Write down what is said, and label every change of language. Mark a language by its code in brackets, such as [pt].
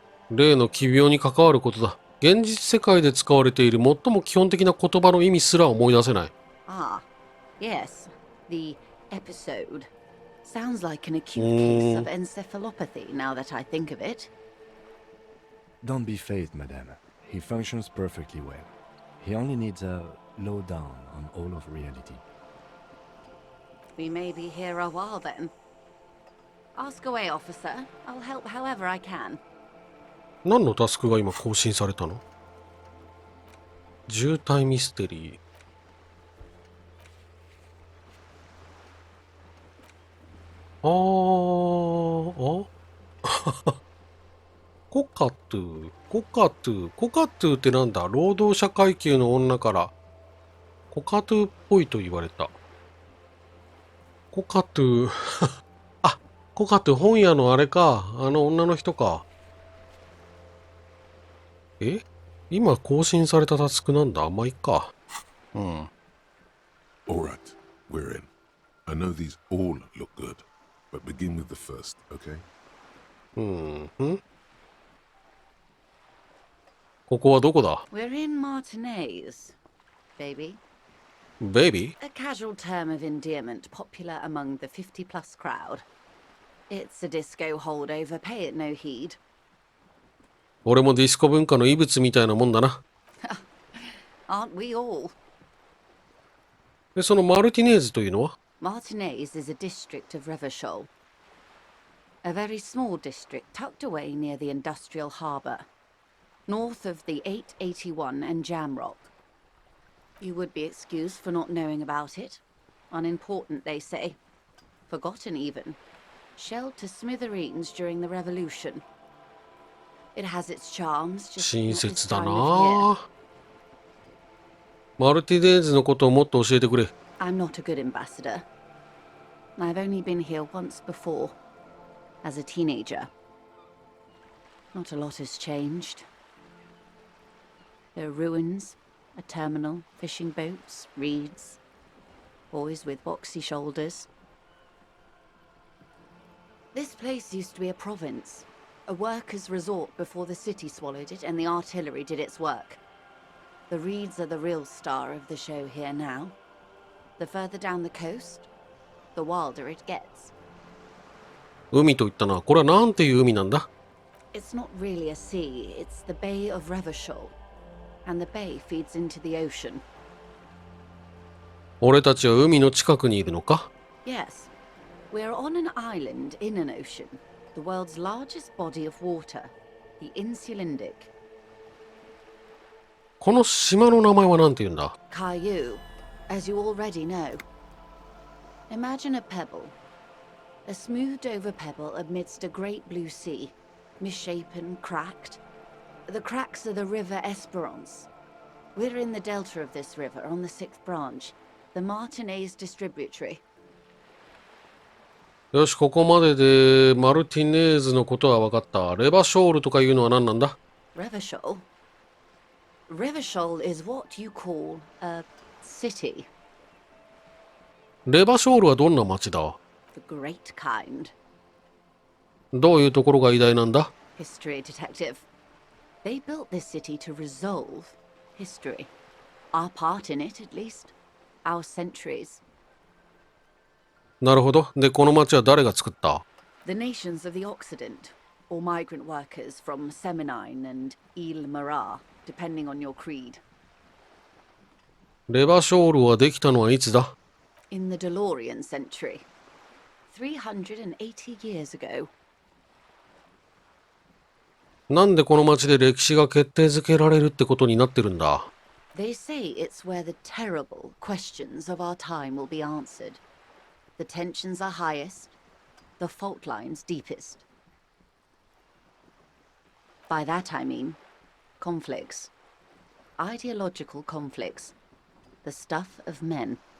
[ja] 例の奇病に関わることだ。現実世界で使われている最も基本的な言葉の意味すら思い出せない。 [en] Ah, yes. The episode. Sounds like an acute case of encephalopathy now that I think of it. Don't be phased, madame. He functions perfectly well. He only needs a lowdown on all of reality. We may be here a while then. Ask away, officer. I'll help however I can. [ja] 何のタスクが今更新されたの？渋滞ミステリー。あ。コカトゥ、コカトゥ、コカトゥってなんだ？労働者階級の女からコカトゥっぽいと言われた。コカトゥ、あ、コカトゥ本屋のあれか。あの女の人か。今更新されたタスクなんだ。まあ、いっか。うん。 [en] Alright, we're in. I know these all look good, but begin with the first, okay? [ja] ここはどこだ？ [en] We're in Martinez, baby. [ja] ベイビー？ [en] A casual term of endearment popular among the 50-plus crowd. It's a disco holdover, pay it no heed. [ja] 俺もディスコ文化の遺物みたいなもんだな。 [en] Aren't we all? [ja] で、そのマルティネーズというのは？ [en] Martinez is a district of Revachol. A very small district tucked away near the industrial harbour, north of the 881 and Jamrock. You would be excused for not knowing about it. Unimportant, they say. Forgotten even. Shelled to smithereens during the revolution. It has its charms, just [ja] 親 [en] not this [ja] 切だ [en] time [ja] な [en] of year. あ。 [ja] マルティネーズのことをもっと教えてくれ。 [en] I'm not a good ambassador. I've only been here once before, as a teenager. Not a lot has changed. There are ruins, a terminal, fishing boats, reeds, boys with boxy shoulders. This place used to be a province, a workers' resort before the city swallowed it and the artillery did its work. The reeds are the real star of the show here now. The further down the coast, the wilder it gets. [ja] 海と言ったな。これはなんていう海なんだ？ [en] It's not really a sea, it's the Bay of Revachol. And the bay feeds into the ocean. [ja] 俺たちは海の近くにいるのか？ [en] Yes, we're on an island in an ocean, the world's largest body of water, the Insulindic. [ja] この島の名前はなんて言うんだ？ [en] Caillou, as you already know. Imagine a pebble. A smoothed over pebble amidst a great blue sea, misshapen, cracked. The cracks are the river Esperance. We're in the delta of this river on the 6th branch, the Martinez distributary. [ja] よし、ここまででマルティネーズのことは分かった。レバショールとかいうのは何なんだ？ [en] Revachol? Revachol is what you call a city. [ja] レバショールはどんな町だ？ [en] The great kind. [ja] どういうところが偉大なんだ？ [en] History detective. They built this city to resolve history. Our part in it, at least. Our centuries. [ja] なるほど。で、この町は誰が作った？ [en] The nations of the Occident, or migrant workers from Seminine and Ile-Marat, depending on your creed. [ja] レバショールはできたのはいつだ？ [en] In the DeLorean century. 380 years ago. [ja] なんでこの町で歴史が決定づけられるってことになってるんだ？ [en] They say it's where the terrible questions of our time will be answered. The tensions are highest, the fault lines deepest. By that I mean conflicts. Ideological conflicts. The stuff of men.